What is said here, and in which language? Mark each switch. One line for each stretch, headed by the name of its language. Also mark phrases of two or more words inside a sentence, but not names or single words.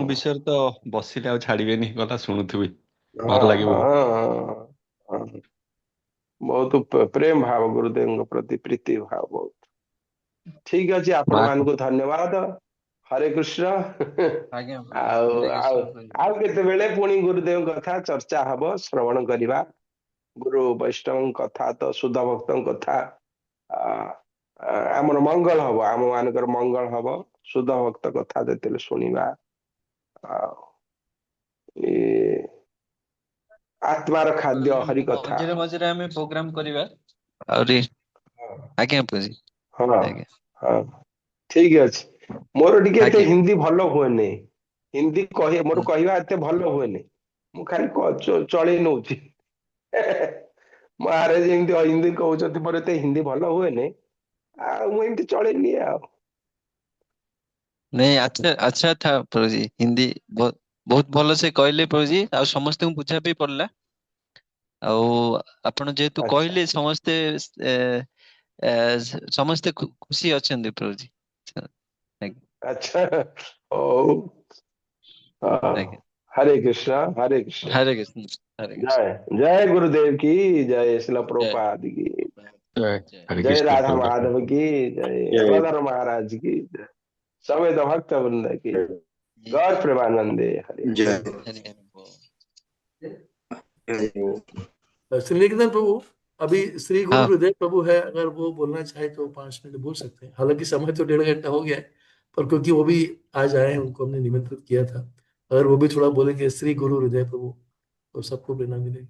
Odia: ଗୁରୁଦେବଙ୍କ ବିଷୟରେ ତ ବସିଲେ ଆଉ ଛାଡିବେନି, କଥା ଶୁଣୁଥିବି। ହଁ ଭଲ ଲାଗେ ହଁ ବହୁତ। ହଁ, ହଁ। ବହୁତ ପ୍ରେମ ଭାବ, ଗୁରୁଦେବଙ୍କ ପ୍ରତି ପ୍ରୀତି ଭାବ ବହୁତ। ଠିକ ଅଛି, ଆପଣ ମା ମାନଙ୍କୁ ଧନ୍ୟବାଦ। ହରେ କୃଷ୍ଣ। ଆଜ୍ଞା ପ୍ରଭୁ जी, ଆଉ
Hindi: हरे
Odia: ଆଉ
Hindi: कृष्ण प्रभु जी।
Odia: ଆଉ କେତେବେଳେ ପୁଣି ଗୁରୁଦେବଙ୍କ କଥା ଚର୍ଚ୍ଚା ହବ, ଶ୍ରବଣ କରିବା। ଗୁରୁ ବୈଷ୍ଣବଙ୍କ କଥା ତ, ଶୁଦ୍ଧ ଭକ୍ତଙ୍କ କଥା, ଆ, ଆମର ମଙ୍ଗଳ ହବ, ଆମ ମାନଙ୍କର ମଙ୍ଗଳ ହବ, ଶୁଦ୍ଧ ଭକ୍ତ କଥା ଯେତେବେଳେ ଶୁଣିବା। ଆଉ ଏ ଆତ୍ମାର ଖାଦ୍ୟ ହରି କଥା। ମଝିରେ ମଝିରେ ଆମେ ପ୍ରୋଗ୍ରାମ କରିବା ଆହୁରି। ଆଜ୍ଞା ପ୍ରଭୁଜୀ। ହଁ ଆଜ୍ଞା। ହଁ ଠିକ ଅଛି। ମୋର ଟିକେ ଏତେ ଆଜ୍ଞା। ହିନ୍ଦୀ ଭଲ ହୁଏନି, ହିନ୍ଦୀ ମୋର କହିବା ଏତେ ଭଲ ହୁଏନି, ମୁଁ ଖାଲି ଚଳେଇ ନଉଛି। ମହାରାଜ ଯେମିତି ହିନ୍ଦୀ କହୁଛନ୍ତି, ମୋର ଏତେ ହିନ୍ଦୀ ଭଲ ହୁଏନି, ଆଉ ମୁଁ ଏମିତି ଚଳେଇ ନିଏ ଆଉ।
Hindi: नहीं, अच्छा अच्छा था प्रभु जी। हिंदी बहुत बहुत
Odia: ଭଲ ସେ କହିଲେ ପ୍ରଭୁ जी, ଆଉ ସମସ୍ତଙ୍କୁ ବୁଝା ବି ପଡିଲା। ଆଉ ଆପଣ ଯେହେତୁ ଆଚ୍ଛା କହିଲେ ସମସ୍ତେ ଏ, ଏ, ସମସ୍ତେ ଖୁସି ଅଛନ୍ତି ପ୍ରଭୁ जी। ଆଜ୍ଞା। ଆଚ୍ଛା ହଉ। हाँ, ଆଜ୍ଞା।
Hindi: हरे कृष्णा हरे कृष्णा। हरे कृष्ण। हरे कृष्ण। जय जय गुरुदेव की जय, शिला जय प्रभुपाद की जय जय। हरे जय, कृष्ण राधा प्रभुपाद। माधव की जय, जय अवधर महाराज की जय, समेत भक्त वृंद की गौर प्रेमानंदे हरे। जय हरे हरे बोल। श्री निकेतन प्रभु, अभी श्री गुरु हाँ। हृदय प्रभु है, अगर वो बोलना चाहे तो 5 मिनट बोल सकते हैं। हालांकि समय तो 1.5 घंटा हो गया है, पर क्योंकि वो भी आज आए हैं, उनको हमने निमंत्रित किया था, अगर वो भी थोड़ा बोलेंगे श्री गुरु हृदय प्रभु, तो सबको प्रेरणा मिलेगी।